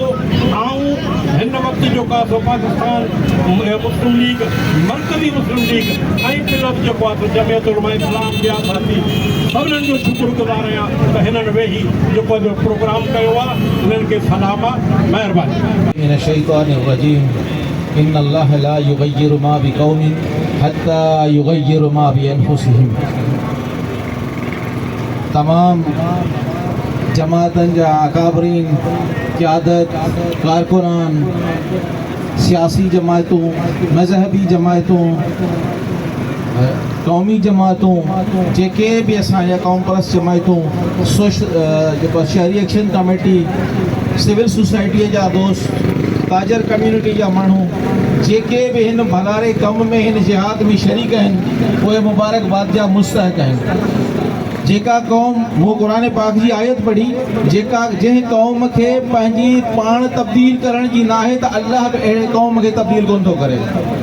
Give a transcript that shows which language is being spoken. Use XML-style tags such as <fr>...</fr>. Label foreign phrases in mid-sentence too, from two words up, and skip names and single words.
<sd>ऐं हिन वक़्तु जेको आहे पाकिस्तान मुस्लिम लीग, मरकज़ी मुस्लिम लीग ऐं पिलर जेको आहे जमियत उलमा इस्लाम जा साथी सभिनीनि जो शुक्रगुज़ार आहियां त हिननि वेही जेको प्रोग्राम कयो आहे, हिननि खे सलाम आहे। महिरबानी।</sd> <ar>من الشيطان الرجيم. إن الله لا يغير ما بقوم حتى يغيروا ما بأنفسهم.</ar> <sd>तमाम जमातन जा अकाबरीन, क़यादत, कारकुनान, सियासी जमातों, मजहबी जमातों, कौमी जमातों, जेके भी असांजा कौम परस्त जमातों,</sd> <en>شهری action committee, civil society</en> <sd>जा दोस्त, ताजर कम्युनिटी जा माण्हू जेके भी हिन भलारे कम में हिन जिहाद में शरीक आहिनि, उहे मुबारकबाद जा मुस्तहक़ आहिनि। जेका कौम, वो कुरान पाक जी आयत पढ़ी, जंहिं कौम खे पंहिंजी पाण तब्दील करण जी नाहे त अल्लाह बि अहिड़े कौम खे तब्दील कोन थो करे।</sd>